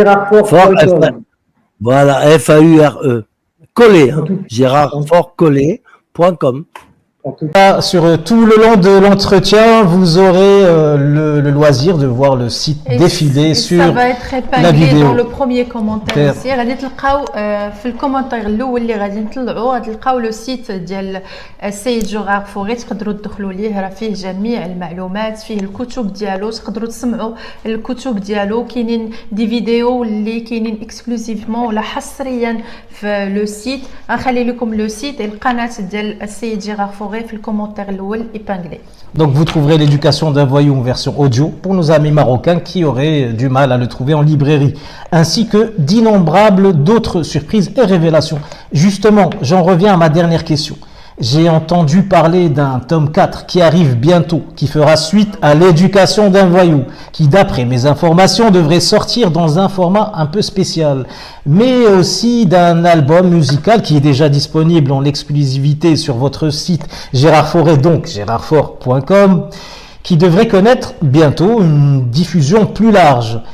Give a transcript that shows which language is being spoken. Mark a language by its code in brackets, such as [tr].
[fr] Gérardfaure.com. Voilà, Faure. Collé, hein, gérardfaure.com. En tout cas, Sur tout le long de l'entretien, vous aurez le loisir de voir le site défiler sur ça va être la épinglé vidéo. dans le premier commentaire ici. [ar] غادي تلقاو في الكومنتير الاول اللي غادي نطلعوا غادي تلقاو لو سيت ديال السيد جيرار فوغي، تقدروا تدخلوا ليه، راه فيه جميع المعلومات، فيه الكتب ديالو، تقدروا تسمعوا الكتب ديالو. كاينين دي فيديو اللي كاينين اكسكلوزيفمون ولا حصريا في لو سيت. غنخلي لكم لو سيت القناه ديال السيد جيرار فوغي في الكومنتير الاول épinglé. [fr] Donc vous trouverez l'éducation d'un voyou en version audio pour nos amis marocains qui auraient du mal à le trouver en librairie, ainsi que d'innombrables d'autres surprises et révélations. Justement, j'en reviens à ma dernière question. J'ai entendu parler d'un tome 4 qui arrive bientôt, qui fera suite à l'éducation d'un voyou, qui d'après mes informations devrait sortir dans un format un peu spécial, mais aussi d'un album musical qui est déjà disponible en exclusivité sur votre site Gérard Fauré, donc gérardfaure.com, qui devrait connaître bientôt une diffusion plus large.